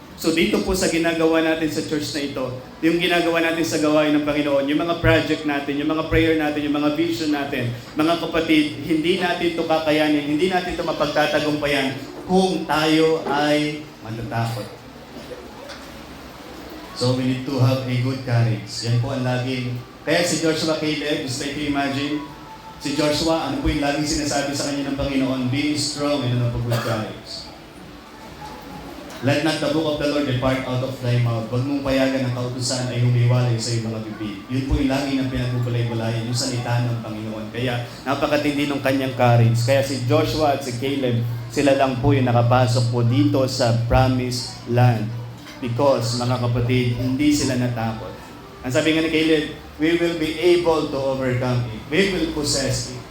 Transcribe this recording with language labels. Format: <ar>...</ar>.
<tl>So dito po sa ginagawa natin sa church na ito, yung ginagawa natin sa gawain ng Panginoon, yung mga project natin, yung mga prayer natin, yung mga vision natin, mga kapatid, hindi natin ito kakayanin, hindi natin ito mapagtatagumpayan kung tayo ay matatakot.</tl> <en>So we need to have a good courage.</en> <tl>Yan po ang laging, kaya si Joshua Caleb,</tl> <en>just like you imagine,</en> <tl>si Joshua, ano po yung laging sinasabi sa kanya ng Panginoon?</tl> <en>Be strong and of a good courage. Let not the book of the Lord depart out of thy mouth.</en> <tl>Huwag mong payagan ang kautusan ay humiwalay sa iyong mga bibig. Yun po yung lagi ng pinagbubulay-bulayan, yung salita ng Panginoon. Kaya napakatindi ng kanyang courage. Kaya si Joshua at si Caleb, sila lang po yung nakapasok po dito sa promised land.</tl> <en>Because,</en> <tl>mga kapatid, hindi sila natakot. Ang sabi nga ni Caleb,</tl> <en>we will be able to overcome it. We will possess it.</en>